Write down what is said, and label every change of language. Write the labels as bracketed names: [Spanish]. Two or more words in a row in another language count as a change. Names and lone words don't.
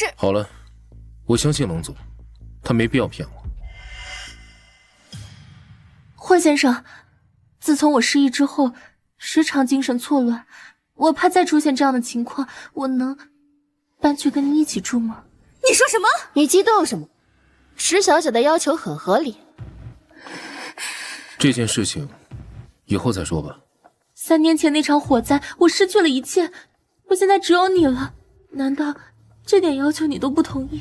[Chinese] 好了，我相信冷總，他沒必要騙我。霍先生，自從我失憶之後，時常精神錯亂，我怕再出現這樣的情況，我能搬去跟你一起住嗎？你說什麼？你激動什麼？石小姐的要求很合理。這件事情以後再說吧。 3年前那場火災，我失去了一切，我現在只有你了，難道這點要求你都不同意？